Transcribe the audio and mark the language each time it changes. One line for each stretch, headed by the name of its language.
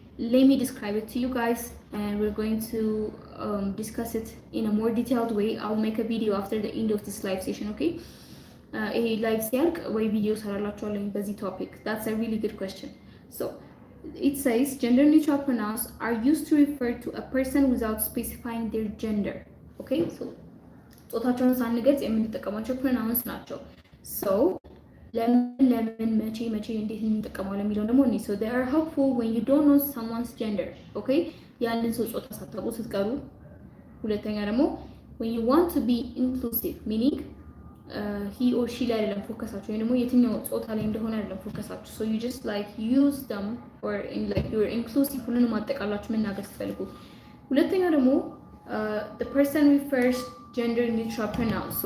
English: Let me describe it to you guys and we're going to discuss it in a more detailed way. I'll make a video after the end of this live session, okay? A live sialk way videos are busy topic. That's a really good question. So it says gender neutral pronouns are used to refer to a person without specifying their gender. Okay?
Amharic: So ጾታቸውን ሳንገልጽ የምንጠቀማቸው pronouns ናቸው.
English: So ለምን መቼ እንዴት እንጠቀማለን የሚለው ደግሞ እኔ so they are helpful when you don't know someone's gender. Okay?
Amharic: ያንን ሰው ጾታ ሳታውቁ ስትቀሩ። ሁለተኛ ደግሞ when you want to be inclusive meaning he or she ላይ አይደለም ፎከሳችሁ ወይ ደግሞ የትኛው ጾታ ላይ እንደሆነ አይደለም ፎከሳችሁ so you just like use them or in like you're inclusive ሁሉንም አጠቃላችሁ መናገር ስትፈልጉ። ሁለተኛ ደግሞ the person refers gender neutral pronouns.